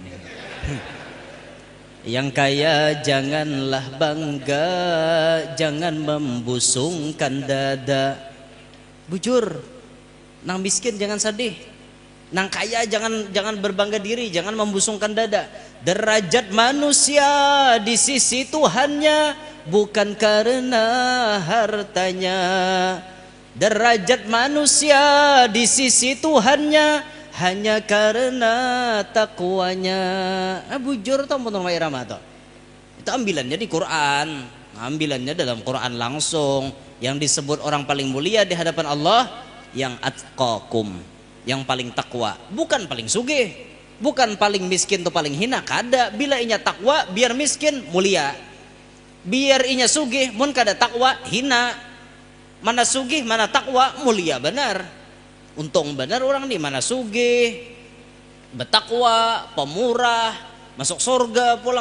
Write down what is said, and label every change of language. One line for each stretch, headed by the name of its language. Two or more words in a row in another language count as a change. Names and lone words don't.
Indonesian: Yang kaya janganlah bangga, jangan membusungkan dada.
Banjar: Bujur, nang miskin jangan sedih, nang kaya jangan berbangga diri, jangan membusungkan dada.
Indonesian: Derajat manusia di sisi Tuhannya bukan karena hartanya. Derajat manusia di sisi Tuhannya hanya karena takwanya. Bujur tau menurut irama tuh. Itu ambilannya di Quran, ambilannya dalam Quran langsung. Yang disebut orang paling mulia di hadapan Allah yang atqakum, yang paling takwa, bukan paling sugih, bukan paling miskin tuh paling hina.
Banjar: Kada, bila inya takwa biar miskin mulia, biar inya sugih mun kada takwa hina. Mana sugih mana takwa mulia benar. Untung benar orang nih mana sugih, bertakwa, pemurah, masuk surga pulang.